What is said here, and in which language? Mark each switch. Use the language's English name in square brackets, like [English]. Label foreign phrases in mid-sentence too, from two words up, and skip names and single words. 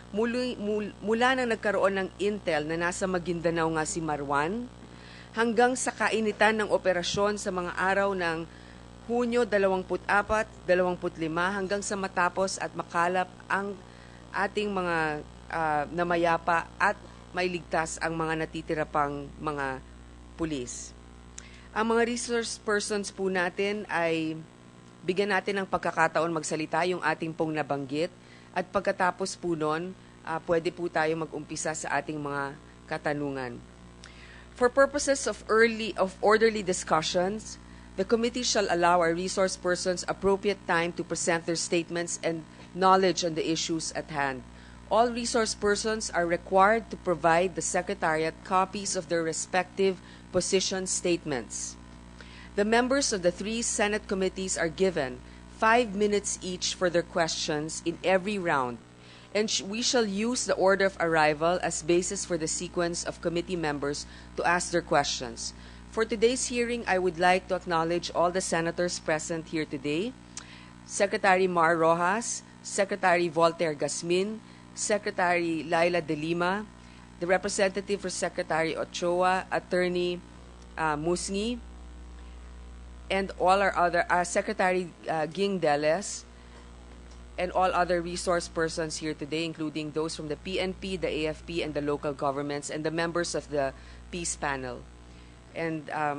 [Filipino] mula nang nagkaroon ng intel na nasa Maguindanao nga si Marwan, hanggang sa kainitan ng operasyon sa mga araw ng Hunyo 24, 25 hanggang sa matapos at makalap ang ating mga namayapa at mailigtas ang mga natitira pang mga pulis. Ang mga [English] resource persons [Filipino] po natin ay bigyan natin ng pagkakataon magsalita yung ating pong nabanggit at pagkatapos po nun, pwede po tayo mag-umpisa sa ating mga katanungan. [English] For purposes of orderly discussions, the committee shall allow our resource persons appropriate time to present their statements and knowledge on the issues at hand. All resource persons are required to provide the Secretariat copies of their respective position statements. The members of the 3 Senate committees are given 5 minutes each for their questions in every round, and we shall use the order of arrival as basis for the sequence of committee members to ask their questions. For today's hearing, I would like to acknowledge all the senators present here today: Secretary Mar Roxas, Secretary Voltaire Gasmin, Secretary Laila de Lima, the representative for Secretary Ochoa, Attorney Musngi, and all our other Secretary Ging Deles, and all other resource persons here today, including those from the PNP, the AFP, and the local governments, and the members of the Peace Panel.